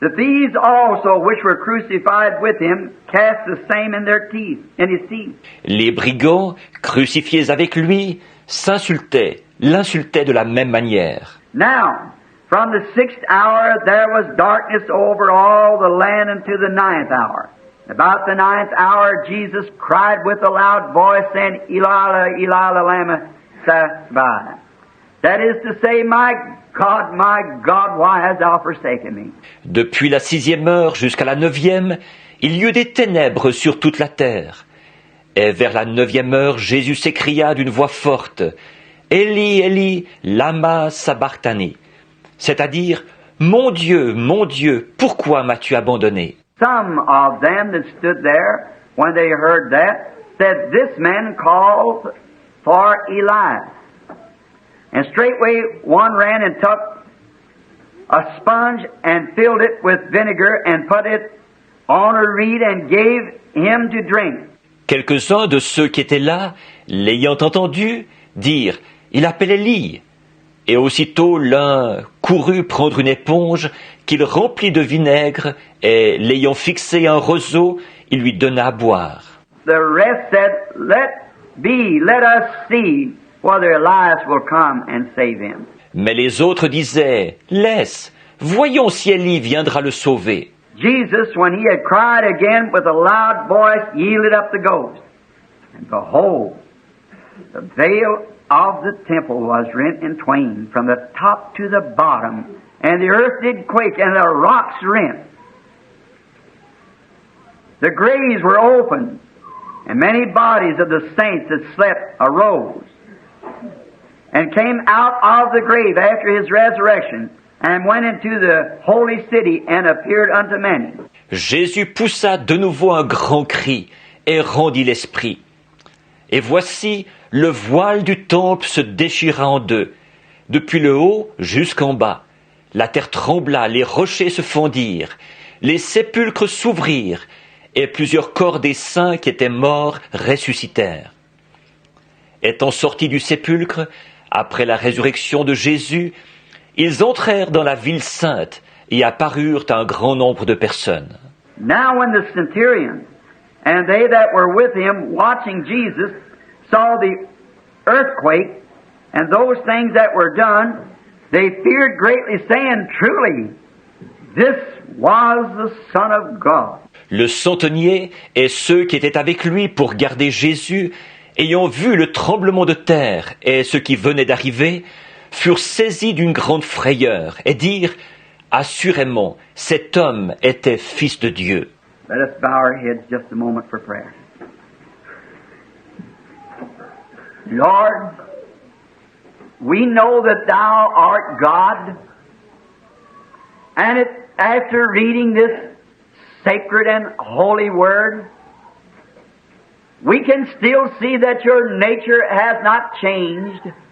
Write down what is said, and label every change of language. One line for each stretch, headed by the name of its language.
English: The thieves also, which were crucified with him, cast the same in his teeth.
French: Les brigands, crucifiés avec lui, l'insultaient de la même manière.
English: Now, from the 6th hour there was darkness over all the land unto the 9th hour. About the 9th hour Jesus cried with a loud voice, saying,
Aramaic: "Eli, Eli, lama sabachthani."
English: That is to say, my God, why hast thou forsaken me?"
French: Depuis la 6e heure jusqu'à la 9e, il y eut des ténèbres sur toute la terre. Et vers la 9e heure, Jésus s'écria d'une voix forte, «
Aramaic: Eli, Eli, lama sabachthani
French: » c'est-à-dire, « Mon Dieu, pourquoi m'as-tu abandonné »
English: Some of them that stood there, when they heard that, said, "This man calls for Elias." And straightway one ran and took a sponge and filled it with vinegar and put it on a reed and gave him to drink.
French: Quelques-uns de ceux qui étaient là, l'ayant entendu, dirent « Il appelle Élie ». Et aussitôt l'un courut prendre une éponge qu'il remplit de vinaigre, et l'ayant fixé à un roseau, il lui donna à boire.
English: The rest said, let us see whether Elias will come and save him.
French: Mais les autres disaient, laisse, voyons si Élie viendra le sauver.
English: Jesus, when he had cried again with a loud voice, yielded up the ghost. And behold, the veil of the temple was rent in twain from the top to the bottom, and the earth did quake, and the rocks rent. The graves were opened, and many bodies of the saints that slept arose, and came out of the grave after his resurrection, and went into the holy city, and appeared unto many.
French: Jésus poussa de nouveau un grand cri, et rendit l'esprit. Et voici, le voile du temple se déchira en deux, depuis le haut jusqu'en bas. La terre trembla, les rochers se fendirent, les sépulcres s'ouvrirent, et plusieurs corps des saints qui étaient morts ressuscitèrent. Étant sortis du sépulcre, après la résurrection de Jésus, ils entrèrent dans la ville sainte et apparurent à un grand nombre de personnes.
English: Now when the centurion and they that were with him watching Jesus saw the earthquake and those things that were done, they feared greatly, saying, Truly, this was the Son of God.
French: Le centenier et ceux qui étaient avec lui pour garder Jésus, ayant vu le tremblement de terre et ce qui venait d'arriver, furent saisis d'une grande frayeur et dirent, assurément, cet homme était fils de Dieu.
English: Let us bow our heads just a moment for prayer. Lord, we know that Thou art God, and after reading this sacred and holy Word, we can still see that Your nature has not changed.